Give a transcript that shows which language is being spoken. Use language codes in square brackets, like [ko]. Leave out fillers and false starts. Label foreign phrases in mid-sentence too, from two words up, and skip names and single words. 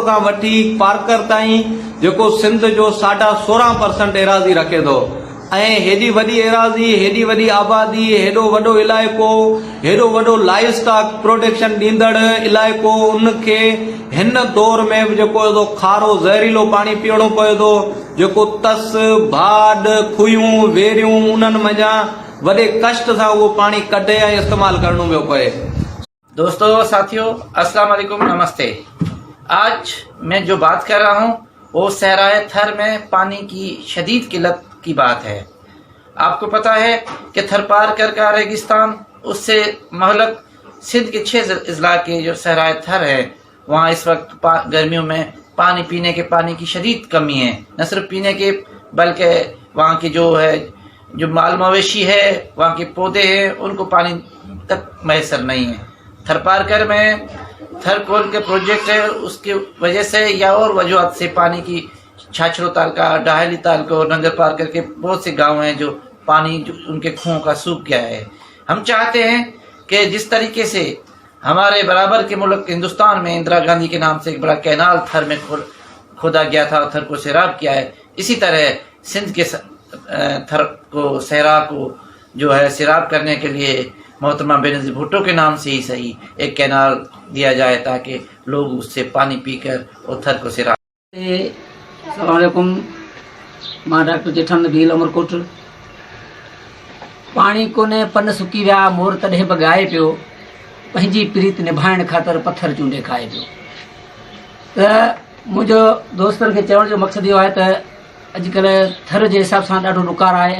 [sd] खां वठी पारकर ताईं जेको सिंध जो 16.5% एराज़ी रखे थो ऐं हेॾी वॾी एराज़ी, हेॾी वॾी आबादी, हेॾो वॾो इलाइक़ो, हेॾो वॾो [en] live stock protection [sd] ॾींदड़ इलाइक़ो, उनखे हिन दौर में बि जेको खारो ज़हरीलो पाणी पीअणो पए थो, जेको तस भाॾ खुयूं वेरियूं उन्हनि मञा वॾे कष्ट सां उहो पाणी कढे ऐं इस्तेमालु करणो पियो पए। [ur] دوستو، ساتھیو, [ar] السلام عليكم, [ur] نمستے. آج میں جو بات کر رہا ہوں وہ صحرائے تھر میں پانی کی شدید قلت کی بات ہے. آپ کو پتا ہے کہ تھر پار کر کا ریگستان، اس سے ملحق سندھ کے 6 اضلاع کے جو صحرائے تھر ہے، وہاں اس وقت گرمیوں میں پانی پینے کے پانی کی شدید کمی ہے. نہ صرف پینے کے بلکہ وہاں کی جو مال مویشی ہے، وہاں کے پودے ہیں، ان کو پانی تک میسر نہیں ہے. تھر پارکر میں تھر کول کے پروجیکٹ ہے، اس کی وجہ سے یا اور وجوہات سے پانی کی چھاچھرو تعلقہ، ڈاہلی تعلقو، ننگر پارکر کے بہت سے گاؤں ہیں جو پانی جو ان کے کنوؤں کا سوکھ گیا ہے. ہم چاہتے ہیں کہ جس طریقے سے ہمارے برابر کے ملک ہندوستان میں اندرا گاندھی کے نام سے ایک بڑا کینال تھر میں کھودا گیا تھا، تھر کو سیراب کیا ہے، اسی طرح سندھ کے تھر کو صحرا کو جو ہے سیراب کرنے کے لیے محترمہ بینظیر بھٹو کے نام سے ہی سہی ایک کینال دیا جائے تاکہ لوگ اس سے پانی پی کر اور تھر کو سیراب. [ar] السلام عليكم, [sd] मां डॉक्टर जेठानंद भील उमरकोट। पाणी कोने पन सुकी विया, मोर तॾहिं बि ॻाए पियो, पंहिंजी प्रीत निभाइण ख़ातिर पथर चूंडे खाए पियो। त मुंहिंजो दोस्तनि खे चवण जो मक़सदु इहो आहे त अॼुकल्ह थर जे हिसाब सां ॾाढो ॾुकार आहे।